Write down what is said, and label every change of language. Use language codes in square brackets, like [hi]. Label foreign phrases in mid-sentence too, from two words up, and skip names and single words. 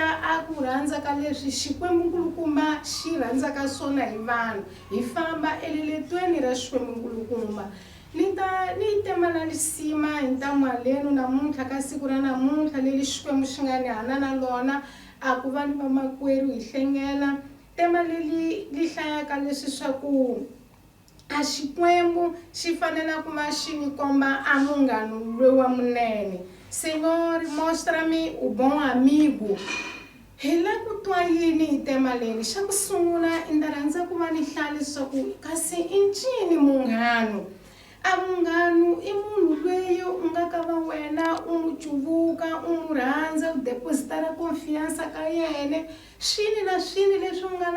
[ts] a ku rhandza ka leswi Xikwembu-nkulukumba xi rhandzaka swona hi vanhu hi famba eliletweni ra Xikwembu-nkulukumba ni temana lisima hi ntamu haleno namuntlha ka siku ra namuntlha leli Xikwembu xi nga ni hana na lona a ku va ni vamakwerhu hi hlengela tema leli li hlayaka leswi swa ku a Xikwembu xi fanele ku va xi ni komba a munghano loyi wa munene. [pt] Senhor, mostra-me o bom amigo. [ts] Hi la ku twa yini hi tema leri xa ku sungula i ta rhandza ku va ni hlaya leswaku kasi i ncini munghano. A munghano i munhu loyi u nga ka va wena u n'wi cuvuka u n'wi rhandza u [pt] depositara confianza [ts] ka yena swini na swini leswi u nga